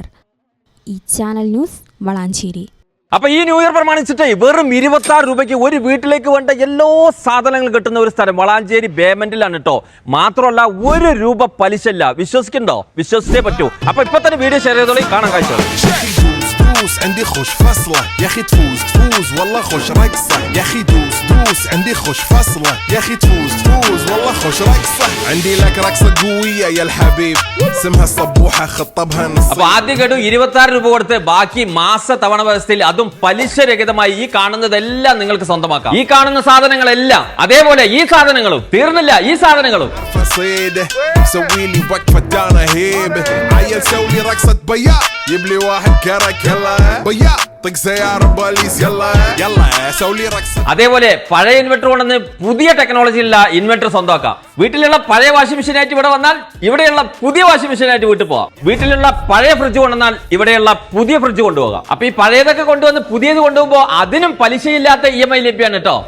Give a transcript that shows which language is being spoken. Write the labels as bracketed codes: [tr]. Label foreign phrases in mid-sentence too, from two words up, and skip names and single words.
[ml] ഈ ചാനൽ ന്യൂസ് വളാഞ്ചേരി. അപ്പൊ ഈ [en] new year [ml] പ്രമാണിച്ചിട്ട് വെറും 26 രൂപയ്ക്ക് ഒരു വീട്ടിലേക്ക് വേണ്ട എല്ലാ സാധനങ്ങളും കിട്ടുന്ന ഒരു സ്ഥലം വളാഞ്ചേരി ബേമെന്റിലാണ് കേട്ടോ. മാത്രമല്ല 1 രൂപ പലിശ ഇല്ല. വിശ്വസിക്കണ്ടോ? വിശ്വസിച്ചേ പറ്റൂ. അപ്പൊ ഇപ്പൊ തന്നെ [en] video share [ml] ചെയ്തോളി, കാണാൻ കാഴ്ച. [ar] عندي خوش فصلة يا اخي تفوز والله خوش رقصة يا اخي دوس عندي خوش فصلة يا اخي تفوز والله خوش رقصة عندي لك رقصة قوية يا الحبيب اسمها الصبوحة خطبها نص. [ml] അപ്പൊ ആദ്യം കേട്ടു 26 രൂപ കൊടുത്ത് ബാക്കി മാസ തവണ വ്യവസ്ഥയിൽ അതും പലിശരഹിതമായി ഈ കാണുന്നതെല്ലാം നിങ്ങൾക്ക് സ്വന്തമാക്കാം. ഈ കാണുന്ന സാധനങ്ങളെല്ലാം അതേപോലെ ഈ സാധനങ്ങളും തീർന്നില്ല. ഈ സാധനങ്ങളും [ar] سوي لي وقفة دانا هيبة عيل سوي رقصة بياع يبلي واحد كرك يلا بياع طق سيارة بوليس يلا سوي رقصة. [ml] അതേപോലെ പഴയ ഇൻവെർട്ടർ കൊണ്ടെന്ന് പുതിയ ടെക്നോളജി ഉള്ള ഇൻവെർട്ടർ സ്വന്തമാക്കാം. വീട്ടിലുള്ള പഴയ [en] washing machine [ml] ആയിട്ട് ഇവിടെ വന്നാൽ ഇവിടെയുള്ള പുതിയ [en] washing machine [ml] ആയിട്ട് വീട്ടിൽ പോവാം. വീട്ടിലുള്ള പഴയ ഫ്രിഡ്ജ് കൊണ്ടുവന്നാൽ ഇവിടെയുള്ള പുതിയ ഫ്രിഡ്ജ് കൊണ്ടുപോകാം. അപ്പൊ ഈ പഴയതൊക്കെ കൊണ്ടുവന്ന് പുതിയത് കൊണ്ടുപോകുമ്പോൾ അതിനും പലിശയില്ലാത്ത EMI ലഭ്യമാണ് കേട്ടോ.